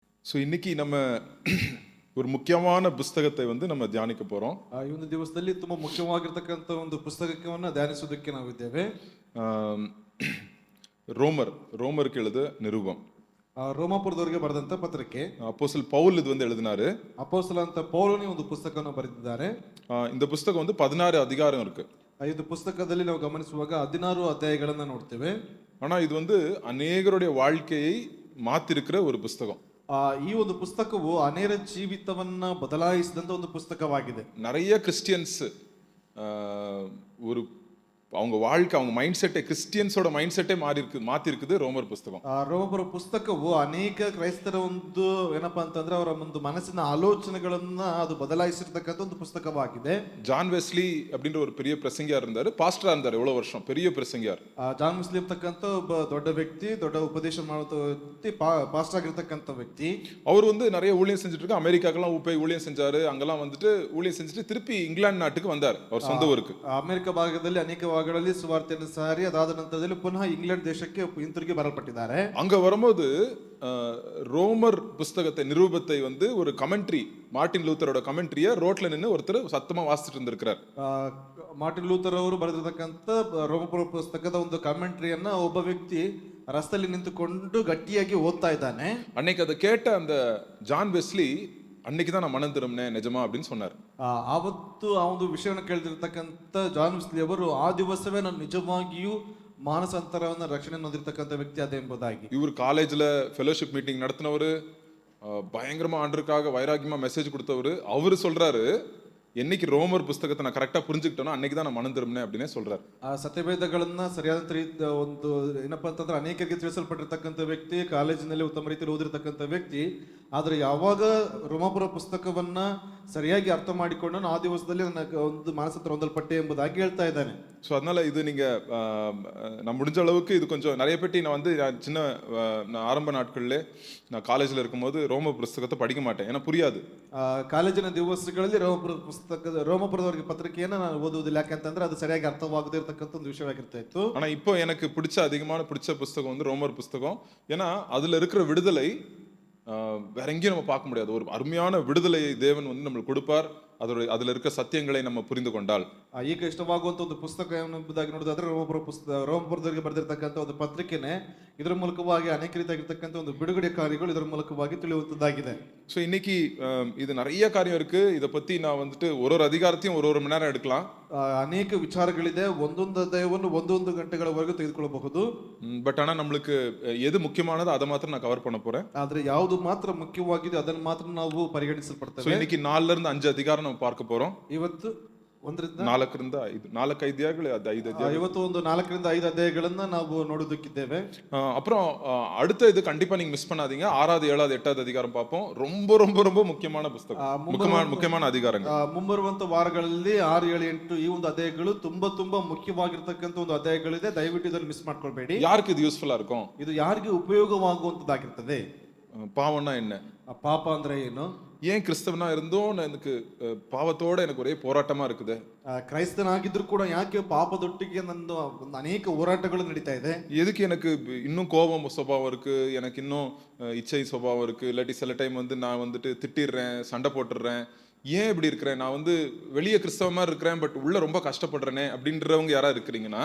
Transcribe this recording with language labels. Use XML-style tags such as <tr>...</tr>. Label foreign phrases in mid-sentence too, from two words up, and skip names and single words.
<ta>ஸோ இன்னைக்கு நம்ம ஒரு முக்கியமான புஸ்தகத்தை வந்து நம்ம தியானிக்க போறோம்.</ta> <kn>ಈ ಒಂದು ದಿವಸದಲ್ಲಿ ತುಂಬಾ ಮುಖ್ಯವಾಗಿರತಕ್ಕಂತ ಒಂದು ಪುಸ್ತಕವನ್ನು ಧ್ಯಾನಿಸೋದಕ್ಕೆ ನಾವಿದ್ದೇವೆ.</kn> <ta>ரோமருக்கு எழுத நிருபம்.</ta> <kn>ರೋಮಾಪುರದವರಿಗೆ ಬರೆದಂತ ಪತ್ರಿಕೆ.</kn> <ta>அப்போஸ்தலன் பவுல் இது வந்து எழுதினாரு.</ta> <kn>ಅಪೊಸ್ತಲ ಅಂತ ಪೌಲನೇ ಒಂದು ಪುಸ್ತಕವನ್ನು ಬರೆದಿದ್ದಾರೆ.</kn> <ta>இந்த புஸ்தகம் வந்து 16 அதிகாரம் இருக்கு.</ta> <kn>ಇದು ಪುಸ್ತಕದಲ್ಲಿ ನಾವು ಗಮನಿಸುವಾಗ 16 ಅಧ್ಯಾಯಗಳನ್ನು ನೋಡ್ತೇವೆ.</kn> <ta>ஆனா இது வந்து அநேகருடைய வாழ்க்கையை மாத்திருக்கிற ஒரு புஸ்தகம்.</ta> <kn>ಈ ಒಂದು ಪುಸ್ತಕವು ಅನೇಕ ಜೀವಿತವನ್ನ ಬದಲಾಯಿಸಿದಂತ ಒಂದು ಪುಸ್ತಕವಾಗಿದೆ.</kn> <ta>நிறைய கிறிஸ்டியன்ஸ் ஒரு அவங்க வாழ்க்கை அவங்க</ta> <en>mind set</en> <ta>கிறிஸ்டியன்ஸோட</ta> <en>mind set</en> <ta>மாத்தி இருக்குது ரோமர் புஸ்தகம்.</ta> <kn>ರೋಮಪುರ ಪುಸ್ತಕವು ಅನೇಕ ಕ್ರೈಸ್ತರ ಒಂದು ಏನಪ್ಪಾ ಅಂತಂದ್ರೆ ಅವರ ಒಂದು ಮನಸ್ಸಿನ ಆಲೋಚನೆಗಳನ್ನ ಅದು ಬದಲಾಯಿಸಿರ್ತಕ್ಕಂಥ ಒಂದು ಪುಸ್ತಕವಾಗಿದೆ.</kn> <ta>ஜான் வெஸ்லி அப்படின்ற ஒரு பெரிய பிரசங்கியார் இருந்தாரு, பாஸ்டரா இருந்தாரு எவ்வளவு வருஷம், பெரிய பிரசங்கியார்.</ta> <kn>ಜಾನ್ ವೆಸ್ಲಿ ಅಂತಕ್ಕಂಥ ಒಬ್ಬ ದೊಡ್ಡ ವ್ಯಕ್ತಿ, ದೊಡ್ಡ ಉಪದೇಶ ಮಾಡುವ ವ್ಯಕ್ತಿ, ಪಾಸ್ಟರ್ ಆಗಿರ್ತಕ್ಕಂಥ ವ್ಯಕ್ತಿ.</kn> <ta>அவர் வந்து நிறைய ஊழியம் செஞ்சுட்டு இருக்க, அமெரிக்காக்கெல்லாம் போய் ஊழியம் செஞ்சாரு, அங்கெல்லாம் வந்துட்டு ஊழியம் செஞ்சுட்டு திருப்பி இங்கிலாந்து நாட்டுக்கு வந்தார், அவர் சொந்த ஊருக்கு.</ta> <kn>ಅಮೆರಿಕ ಭಾಗದಲ್ಲಿ ಅನೇಕ ಭಾಗಗಳಲ್ಲಿ ಸುವಾರ್ತೆಯನ್ನು ಸಾರಿ ಅದಾದ ನಂತರದಲ್ಲಿ ಪುನಃ ಇಂಗ್ಲೆಂಡ್ ದೇಶಕ್ಕೆ ಹಿಂತಿರುಗಿ ಬರಲ್ಪಟ್ಟಿದ್ದಾರೆ.</kn> <ta>அங்க வரும்போது ரோமர் புஸ்தகத்தை நிரூபத்தை வந்து ஒரு கமெண்ட்ரி, மார்ட்டின் லூத்தரோட கமெண்ட்ரியை ரோட்ல நின்று ஒருத்தர் சத்தமா வாசிச்சுட்டு இருந்திருக்கிறார்.</ta> <kn>ಮಾರ್ಟಿನ್ ಲೂಥರ್ ಅವರು ಬರೆದಿರತಕ್ಕಂಥ ರೋಮಪುರ ಪುಸ್ತಕದ ಒಂದು ಕಮೆಂಟ್ರಿಯನ್ನ ಒಬ್ಬ ವ್ಯಕ್ತಿ ರಸ್ತೆಯಲ್ಲಿ ನಿಂತುಕೊಂಡು ಗಟ್ಟಿಯಾಗಿ ಓದ್ತಾ ಇದ್ದಾನೆ.</kn> <ta>அன்னைக்கு அதை கேட்ட அந்த ஜான் வெஸ்லி அன்னைக்கு தான் நான் மனம் திரும்பினேன் நிஜமா அப்படின்னு சொன்னார். ಆವತ್ತು ಆ ಒಂದು ವಿಷಯವನ್ನು ಕೇಳಿದಿರ್ತಕ್ಕಂಥ ಜಾನ್ ವೆಸ್ಲಿ ಅವರು ಆ ದಿವಸವೇ ನಾನು ನಿಜವಾಗಿಯೂ ಮಾನಸಾಂತರವನ್ನ ರಕ್ಷಣೆ ಹೊಂದಿರತಕ್ಕಂಥ ವ್ಯಕ್ತಿ ಅದೇ ಎಂಬುದಾಗಿ. இவர் காலேஜ்ல</ta> <en>fellowship meeting</en> <ta>நடத்தினவரு, பயங்கரமா ஆண்டருக்காக வைராக்கியமா மெசேஜ் கொடுத்தவரு. அவரு சொல்றாரு, என்னைக்கு ரோமர் புஸ்தகத்தை நான் கரெக்டா புரிஞ்சுக்கிட்டேனோ அன்னைக்கு தான் நான் மனம் திரும்பினேன் அப்படின்னே சொல்றாரு.</ta> <kn>ಸತ್ಯವೇದಗಳನ್ನ ಸರಿಯಾದ ರೀತಿಯ ಒಂದು ಏನಪ್ಪಾ ಅಂತಂದ್ರೆ ಅನೇಕರಿಗೆ ತಿಳಿಸಲ್ಪಟ್ಟಿರ್ತಕ್ಕಂಥ ವ್ಯಕ್ತಿ, ಕಾಲೇಜಿನಲ್ಲಿ ಉತ್ತಮ ರೀತಿಯಲ್ಲಿ ಓದಿರ್ತಕ್ಕಂಥ ವ್ಯಕ್ತಿ. ಆದ್ರೆ ಯಾವಾಗ ರೋಮಾಪುರ ಪುಸ್ತಕವನ್ನ ಸರಿಯಾಗಿ ಅರ್ಥ ಮಾಡಿಕೊಂಡು ಆ ದಿವಸದಲ್ಲಿ ನನ್ನ ಒಂದು ಮಾನಸಾಂತರ ಹೊಂದಲ್ಪಟ್ಟೆ ಎಂಬುದಾಗಿ ಹೇಳ್ತಾ ಇದ್ದಾನೆ.</kn> <ta>ஸோ அதனால இது நீங்க நான் முடிஞ்ச அளவுக்கு இது கொஞ்சம் நிறைய பேட்டி நான் வந்து நான் ஆரம்ப நாட்கள்ல நான் காலேஜில் இருக்கும்போது ரோம புஸ்தகத்தை படிக்க மாட்டேன், ஏன்னா புரியாது.</ta> <kn>ಕಾಲೇಜಿನ ದಿವಸಗಳಲ್ಲಿ ರೋಮಪುರದವರಿಗೆ ಪತ್ರಿಕೆಯನ್ನು ನಾನು ಓದುವುದಿಲ್ಲ, ಯಾಕಂತಂದ್ರೆ ಅದು ಸರಿಯಾಗಿ ಅರ್ಥವಾಗದೇ ಇರತಕ್ಕಂಥ ಒಂದು ವಿಷಯವಾಗಿರ್ತಾ ಇತ್ತು.</kn> <ta>ஆனா இப்போ எனக்கு அதிகமான பிடிச்ச புஸ்தகம் வந்து ரோமர் புஸ்தகம். ஏன்னா அதுல இருக்கிற விடுதலை வேற எங்கேயும் நம்ம பார்க்க முடியாது. ஒரு அருமையான விடுதலை தேவன் வந்து நம்மளுக்கு கொடுப்பார், அதுல இருக்க சத்தியங்களை நம்ம புரிந்து கொண்டால்.</ta> <kn>ಈಗ ಇಷ್ಟವಾಗುವಂತ ಒಂದು ಪುಸ್ತಕ ಎಂಬುದಾಗಿ ನೋಡೋದಾದ್ರೆ ರೋಮಪುರದವರಿಗೆ ಬರೆದಿರ್ತಕ್ಕಂಥ ಒಂದು ಪತ್ರಿಕೆನೆ. ಇದರ ಮೂಲಕವಾಗಿ ಅನೇಕ ರೀತಿಯಾಗಿರ್ತಕ್ಕಂಥ ಒಂದು ಬಿಡುಗಡೆ ಕಾರ್ಯಗಳು ಇದರ ಮೂಲಕವಾಗಿ ತಿಳಿಯುವಂತದ್ದಾಗಿದೆ.</kn> <ta>ஸோ இன்னைக்கு இது நிறைய காரியம் இருக்கு. இதை பத்தி நான் வந்துட்டு ஒரு அதிகாரத்தையும் ஒரு மணி நேரம் எடுக்கலாம்.</ta> <kn>ಅನೇಕ ವಿಚಾರಗಳಿದೆ, ಒಂದೊಂದು ಅಧ್ಯಾಯವನ್ನು ಒಂದೊಂದು ಗಂಟೆಗಳವರೆಗೂ ತೆಗೆದುಕೊಳ್ಳಬಹುದು.</kn> <ta>பட் ஆனா நம்மளுக்கு எது முக்கியமானதோ அதை மாத்திரம் நான் கவர் பண்ண போறேன்.</ta> <kn>ಆದ್ರೆ ಯಾವುದು ಮಾತ್ರ ಮುಖ್ಯವಾಗಿದೆ ಅದನ್ನು ಮಾತ್ರ ನಾವು ಪರಿಗಣಿಸಲ್ಪಡ್ತೇವೆ.</kn> <ta>ஸோ இன்னைக்கு 4ல இருந்து 5 அதிகாரம் நம்ம பார்க்க போறோம்.</ta> <kn>ಇವತ್ತು 1ರಿಂದ 4 ಅಧ್ಯಾಯಗಳು, 5 ಅಧ್ಯಾಯ. ಇವತ್ತು ಒಂದು 4ರಿಂದ 5 ಅಧ್ಯಾಯಗಳನ್ನ ನಾವು ನೋಡೋದಕ್ಕಿದ್ದೇವೆ.</kn> <ta>அப்புறம் அடுத்த இது கண்டிப்பா நீங்க மிஸ் பண்ணாதீங்க. 6வது 7வது 8வது அதிகாரம் பார்ப்போம். ரொம்ப ரொம்ப ரொம்ப முக்கியமான புத்தகம், முக்கியமான அதிகாரங்கள்.</ta> <kn>ಮುಂಬರುವಂತ ವಾರಗಳಲ್ಲಿ 6, 7, 8 ಈ ಒಂದು ಅಧ್ಯಾಯಗಳು ತುಂಬಾ ಮುಖ್ಯವಾಗಿರ್ತಕ್ಕಂಥ ಒಂದು ಅಧ್ಯಾಯಗಳಿದೆ. ದಯವಿಟ್ಟು ಇದನ್ನು ಮಿಸ್ ಮಾಡ್ಕೊಳ್ಬೇಡಿ.</kn> <ta>யாருக்கு இது யூஸ்ஃபுல்லா இருக்கும்?</ta> <kn>ಇದು ಯಾರಿಗೆ ಉಪಯೋಗವಾಗುವಂತದ್ದಾಗಿರ್ತದೆ.</kn> <ta>பாவம்னா என்ன,</ta> <kn>ಪಾಪ ಅಂದ್ರೆ ಏನು,</kn> <ta>ஏன் கிறிஸ்தவனா இருந்தோம் எனக்கு பாவத்தோட எனக்கு ஒரே போராட்டமா இருக்குது,</ta> <kn>ಕ್ರೈಸ್ತನಾಗಿದ್ರು ಕೂಡ ಯಾಕೆ ಪಾಪದೊಟ್ಟಿಗೆ ನನ್ನ ಅನೇಕ ಹೋರಾಟಗಳು ನಡೀತಾ ಇದೆ,</kn> <ta>எதுக்கு எனக்கு இன்னும் கோபம் சுபாவம் இருக்கு, எனக்கு இன்னும் இச்சை சுபாவம் இருக்கு, இல்லாட்டி சில டைம் வந்து நான் வந்துட்டு திட்டிடுறேன், சண்டை போட்டுடுறேன், ஏன் இப்படி இருக்கிறேன், நான் வந்து வெளியே கிறிஸ்தவ மாதிரி இருக்கிறேன் பட் உள்ள ரொம்ப கஷ்டப்படுறேனே அப்படின்றவங்க யாரா இருக்கிறீங்கன்னா,</ta>